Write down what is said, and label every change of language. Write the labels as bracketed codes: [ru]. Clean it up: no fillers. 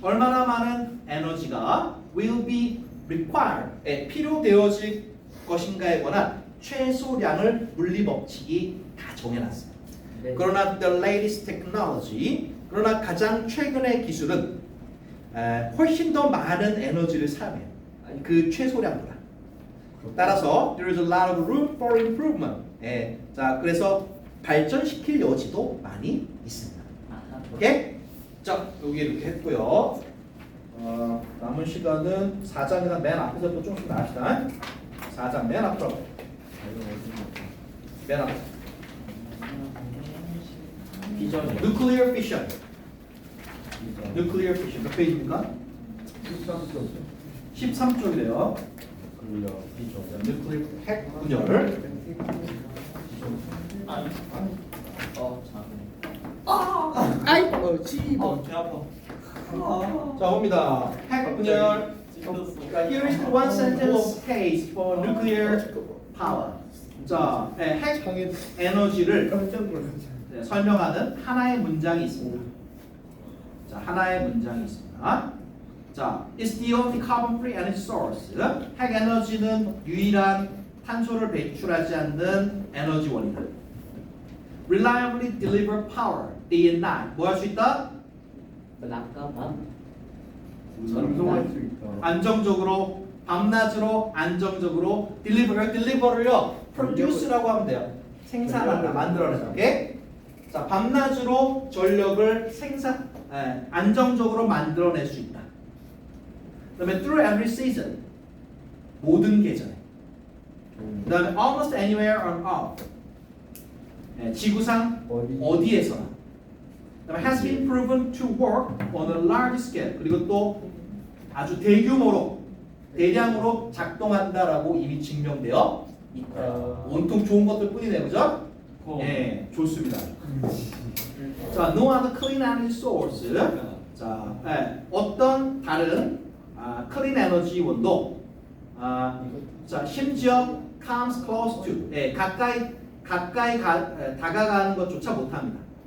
[ko] 얼마나 많은 에너지가 [en] will be required. [ko] 필요되어질 것인가에 관한 최소량을 물리 법칙이 다 정해놨어요. 네. 그러나 [en] the latest technology, [ko] 그러나 가장 최근의 기술은 훨씬 더 많은 에너지를 사용해요. 그 최소량보다. 따라서 [en] there is a lot of room for improvement. [ko] 자, 그래서 발전시킬 여지도 많이 있습니다. 아하. 오케이? 자, 여기 이렇게 했고요. 남은 시간은 4장이나 맨 앞에서부터 조금씩 나갑시다. 4장 맨 앞으로. 맨 앞. 비전이 [en] Nuclear fission. Nuclear fission. [ko] 몇 페이지입니까? 13쪽이래요. 그리고 비전 Nuclear 핵 분열. 아이고 찌버. 배 아파. 자, 봅니다. 핵 분열. 찔렀어. [en] Here is one sentence case for nuclear power. [ko] 자, 핵 창에 에너지를 깜짝 놀랐어. 설명하는 하나의 문장이 있습니다. 자, 하나의 문장이 있습니다. [en] 자, is the only carbon-free energy source. [ko] 핵 에너지는 유일한 탄소를 배출하지 않는 에너지원이다. [en] Reliably deliver power day and night. [ko] 뭐 할 수 있다? 낮과 밤. 전송할 수 있다. 안정적으로 밤낮으로 안정적으로 deliver를요 produce라고 하면 돼요. 생산한다, 만들어낸다. 오케이? 자, 밤낮으로 전력을 안정적으로 만들어낼 수 있다. 그다음에 [en] through every season, [ko] 모든 계절에. 그다음에 [en] almost anywhere on earth, [ko] 지구상 어디에서나. 그다음에 [en] has been proven to work on a large scale. [ko] 그리고 또 아주 대량으로 작동한다라고 이미 증명되어 있다. 온통 좋은 것들 뿐이네요, 그죠? 예, 좋습니다. 자, [en] no other clean energy source. [ko] 자, 어떤 다른 clean 에너지 원도, 자, 심지어 [en] comes close to, [ko] 가까이 다가가는 것조차 못합니다.